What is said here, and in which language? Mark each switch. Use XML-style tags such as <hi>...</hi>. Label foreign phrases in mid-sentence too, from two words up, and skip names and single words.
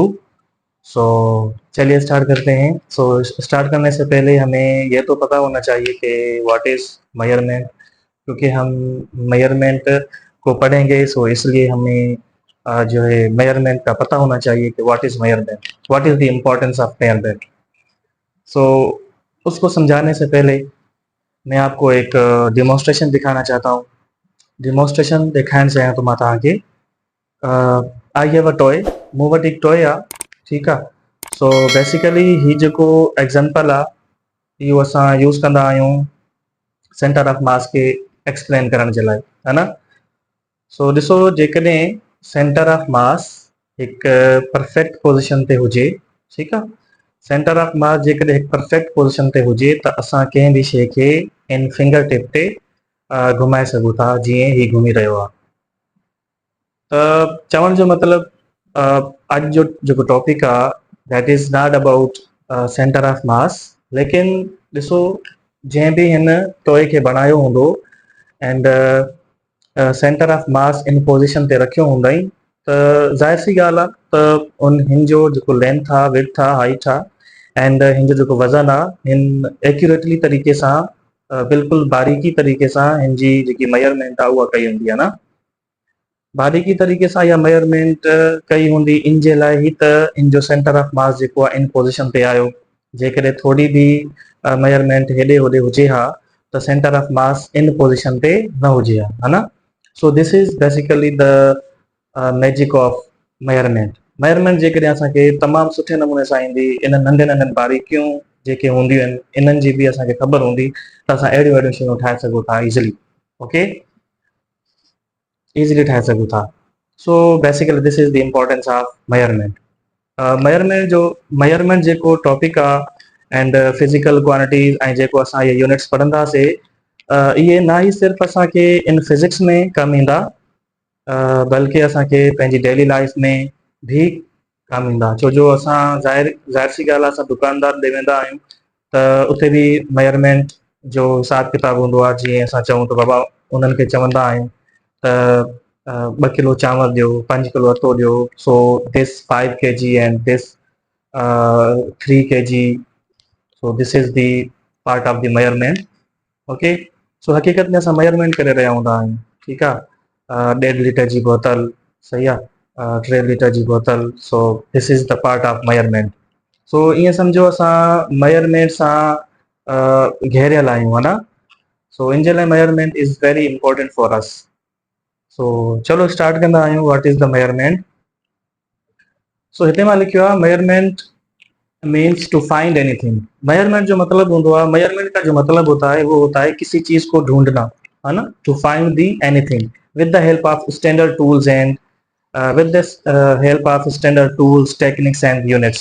<hi>सो चलिए स्टार्ट करते हैं। सो स्टार्ट करने से पहले हमें यह तो पता होना चाहिए कि</hi> <en>what is measurement,</en> <hi>क्योंकि हम मेजरमेंट को पढ़ेंगे, सो इसलिए हमें जो है मेजरमेंट का पता होना चाहिए कि</hi> <en>what is measurement, what is the importance of measurement.</en> <hi>सो उसको समझाने से पहले मैं आपको एक डेमोन्स्ट्रेशन दिखाना चाहता हूँ। डेमोन्स्ट्रेशन दिखाने से तो माता आगे</hi> <en>I have a toy,</en> <sd>मूं वटि एक टॉय आहे, ठीक आहे। सो बेसिकली ही जेको एग्जाम्पल आहे इहो असां यूज़ कंदा आहियूं</sd> <en>center of mass</en> <sd>के एक्सप्लेन करण जे लाइ,</sd> <hi>है ना।</hi> <sd>सो ॾिसो, जेकॾहिं</sd> <en>center of mass</en> <sd>हिकु</sd> <en>perfect position</en> <sd>ते हुजे, ठीकु आहे।</sd> <en>center of mass</en> <sd>जेकॾहिं हिकु</sd> <en>perfect position</en> <sd>ते हुजे त असां कंहिं बि शइ खे इन</sd> <en>finger tip</en> <sd>ते घुमाए सघूं था, जीअं ही घुमी रहियो आहे। त चवण जो मतिलबु अॼु जो जेको टॉपिक आहे</sd> <en>that is not about center of mass,</en> <sd>लेकिन ॾिसो जंहिं बि हिन टॉय खे बणायो हूंदो</sd> <en>and center of mass</en> <sd>इन पोज़ीशन ते रखियो हूंदई, त ज़ाहिर सी ॻाल्हि आहे त हिन जो जेको लेंथ आहे, विड्थ आहे, हाइट आहे एंड हिन जो जेको वज़न आहे, हिन एक्यूरेटली तरीक़े सां बिल्कुलु बारीकी तरीक़े सां हिन जी जेकी मेजरमेंट आहे उहा कई हूंदी आहे न। बारीकी तरीक़े सां इहा मेजरमेंट कई हूंदी इन जे लाइ ई त इन जो</sd> <en>center of mass</en> <sd>जेको आहे इन पोज़ीशन ते आयो। जेकॾहिं थोरी बि मेजरमेंट हेॾे होॾे हुजे हा त</sd> <en>center of mass</en> <sd>इन पोज़ीशन ते न हुजे हा,</sd> <hi>है ना।</hi> <en>so this is basically the magic of measurement.</en> <sd>मेजरमेंट जेकॾहिं असांखे तमामु सुठे नमूने सां ईंदी, इन नंढे नंढनि बारीकियूं जेके हूंदियूं आहिनि इन्हनि जी बि असांखे ख़बर हूंदी त असां अहिड़ियूं अहिड़ियूं शयूं ठाहे सघूं था</sd> <en>easily, okay, easily</en> <sd>ठाहे सघूं था।</sd> <en>so basically this is the importance of measurement.</en> <sd>मेजरमेंट जेको टॉपिक आहे</sd> <en>and physical quantities</en> <sd>ऐं जेको असां इहे यूनिट्स पढ़ंदासीं, इहे ना ई सिर्फ़ु असांखे इन फिज़िक्स में कमु ईंदा, बल्कि असांखे पंहिंजी</sd> <en>daily life</en> <sd>में भी कमु ईंदा। छो जो असां ज़ाहिर सी ॻाल्हि आहे, असां दुकानदार ॾे वेंदा आहियूं त उते बि मेजरमेंट जो हिसाबु किताबु हूंदो आहे। जीअं असां चऊं त बाबा उन्हनि खे चवंदा आहियूं त 2 किलो चांवर ॾियो, 5 किलो अटो ॾियो,</sd> <en>so this 5 kg and this 3 kg, so this is the part of the measurement, okay.</en> <sd>सो हक़ीक़त में असां मेजरमेंट करे रहिया हूंदा आहियूं, ठीकु आहे। 1.5 लीटर जी बोतल, सही आहे, 3 लीटर जी बोतल,</sd> <en>so this is the part of measurement.</en> <sd>सो ईअं सम्झो असां मेजरमेंट सां घेरियल आहियूं,</sd> <hi>है ना।</hi> <sd>सो इन जे लाइ</sd> <en>measurement is very important for us.</en> <sd>सो चलो स्टार्ट कंदा आहियूं,</sd> <en>what is the measurement.</en> <sd>सो हिते मां लिखियो आहे</sd> <en>measurement means to find anything.</en> <hi>मेजरमेंट जो मतलब होता है, मेजरमेंट का जो मतलब होता है वो होता है किसी चीज को ढूंढना, है ना।</hi> <en>to find the anything with the help of standard tools and with the help of standard tools, techniques and units.</en>